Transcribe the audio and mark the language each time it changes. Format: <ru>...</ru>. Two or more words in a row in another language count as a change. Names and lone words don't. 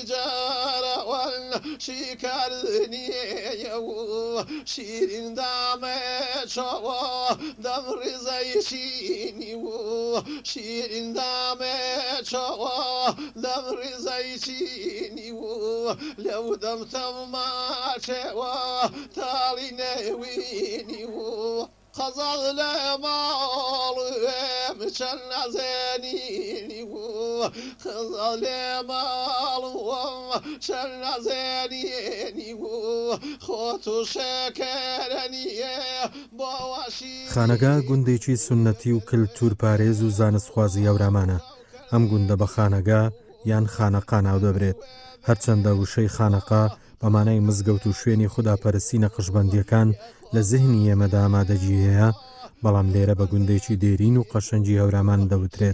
<ckb>جاروان شکرنی شیرین دامه چوا دم رزای شینی شیرین دامه چوا دم رزای شینی لو دم تما چوا تالی نوینی قزل مالم چن نزنینی قزل مالم چن نزنینی خۆتو شەکەرەنیە باوەشی خانەگا گوندێکی سونەتی و کللتور پارێز و زانستخوازی هەورامانە. ئەم گوندە بە خانەگا یان خانەقا ناو دەبرێت. هەرچەندە وشەی خانەقا بەمانای مزگەوت و شوێنی خوداپەرستی نەقشبەندیەکان لە زیهنی ئێمەدا ئامادەجی هەیە، بەڵام لێرە بە گوندێکی دێرین و قەشەنجی هەورامان دەوترێت.</ckb>